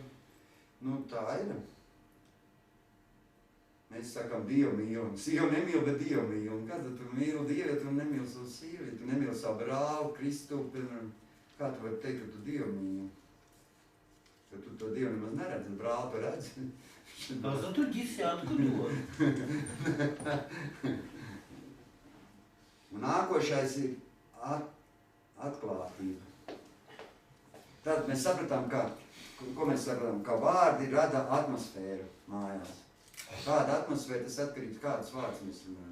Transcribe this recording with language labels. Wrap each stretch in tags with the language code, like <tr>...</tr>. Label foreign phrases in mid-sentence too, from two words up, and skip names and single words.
<lv>Nu, tā ir. Mēs sakām, Dievu mīlam. Sievu nemīl, bet Dievu mīlam. Kā tu mīli Dievu, ja tu nemīli savu sievu, ja tu nemīli savu brāli, Kristu, piemēram, kā tu vari teikt, ka tu Dievu mīli? Jo tu to Dievu nemaz neredzi, brāli to redzi.</lv> <ru>Zато десятку дod.</ru> <lv>Un nākošais ir atklātība. Tad mēs sapratām, ka vārdi rada atmosfēru mājās. Kāda atmosfēra, tas atkarīgs, kādas vārds mēs runājam.</lv>